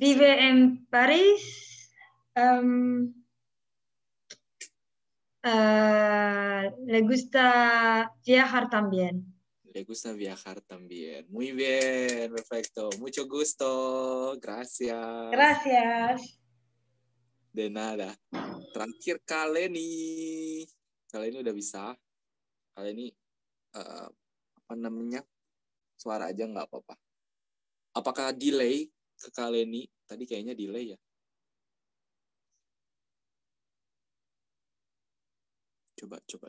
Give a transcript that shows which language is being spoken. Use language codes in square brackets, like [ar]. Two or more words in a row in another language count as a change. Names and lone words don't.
[es] vive en París, le gusta viajar también. Le gusta viajar también. Muy bien, perfecto. Mucho gusto. Gracias. Gracias. De nada. [id] Terakhir Kaleni. Kaleni udah bisa. Kaleni apa namanya? Suara aja nggak apa-apa. Apakah delay ke Kaleni? Tadi kayaknya delay ya. Coba.